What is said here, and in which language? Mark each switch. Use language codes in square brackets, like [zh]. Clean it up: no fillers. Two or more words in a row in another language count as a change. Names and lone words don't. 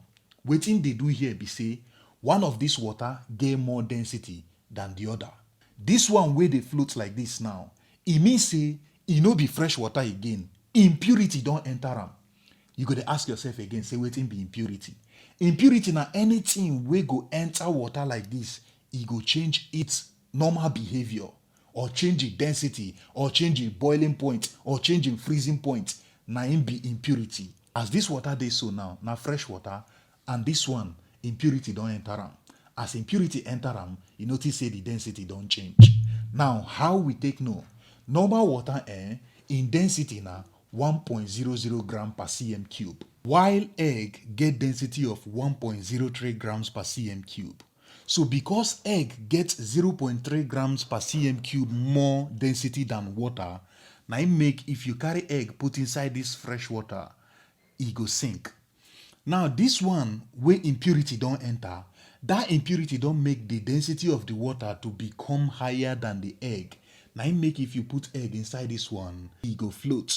[pcm] Wetin dey do here be say one of this water get more density than the other. This one wey dey float like this now, e mean say e no be fresh water again. Impurity don enter am. You go dey ask yourself again, say wetin be impurity? Impurity na anything wey go enter water like this, e go change its normal behavior, or change its density, or change its boiling point, or change its freezing point. Na im be impurity. As this water dey so now, na fresh water, and this one, impurity don enter am. As impurity enter am, you notice say the density don change. Now, how we take know? Normal water in density na 1.00 gram per cm cube, while egg get density of 1.03 grams per cm cube. So because egg get 0.3 grams per cm cube more density than water, na im make if you carry egg put inside this fresh water, e go sink. Now this one wey impurity don enter, that impurity don make the density of the water to become higher than the egg. Na im make if you put egg inside this one, e go float.